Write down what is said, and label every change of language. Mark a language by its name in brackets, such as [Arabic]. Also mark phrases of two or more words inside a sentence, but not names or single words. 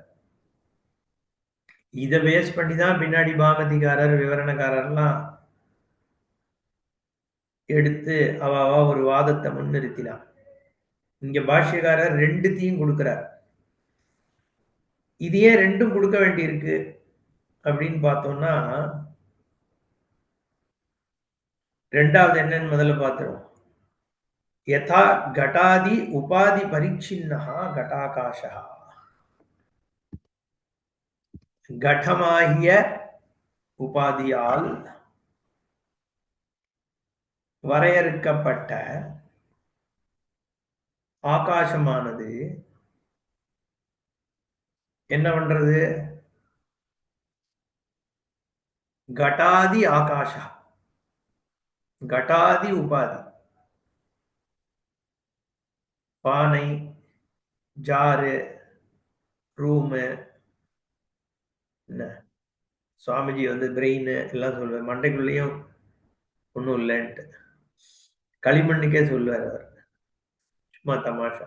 [Tamil] இதை பேஸ் பண்ணி தான் பின்னாடி பாமதிக்காரர், விவரணக்காரர்லாம் எடுத்து அவ ஒரு வாதத்தை முன்னிறுத்தினார். இங்க பாஷ்யக்காரர் ரெண்டுத்தையும் கொடுக்கிறார். இது ஏன் ரெண்டும் கொடுக்க வேண்டியிருக்கு அப்படின்னு பார்த்தோம்னா, ரெண்டாவது என்னன்னு முதல்ல பார்த்துருவோம். [Sanskrit] यथा घटादि उपाधि परिच्छिन्नः घटाकाशः, [Tamil] घटமாகிய உபாதியால் வரையறுக்கப்பட்ட ஆகாசமானது என்ன பண்றது? [Sanskrit] घटादि आकाश घटादि उपाधि, [Tamil] பானை, ஜாரு, ரூமு, என்ன சுவாமிஜி பிரெயின் எல்லாம் சொல்லுவார், மண்டைக்குள்ளேயும் ஒன்றும் இல்லைன்ட்டு களிமண்ணுக்கே சொல்லுவார் அவர், சும்மா தமாஷா.